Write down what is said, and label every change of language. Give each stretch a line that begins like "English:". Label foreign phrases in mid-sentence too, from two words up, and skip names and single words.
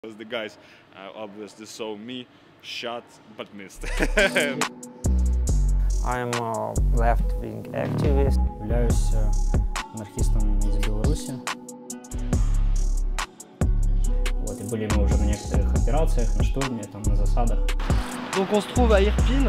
English: The guys obviously saw me, shot but missed. I'm a left-wing activist.
Russian: Являюсь анархистом из Беларуси. Вот, и были мы уже на некоторых операциях, на штурме, там, на засадах.
French: Donc on se trouve à Irpin,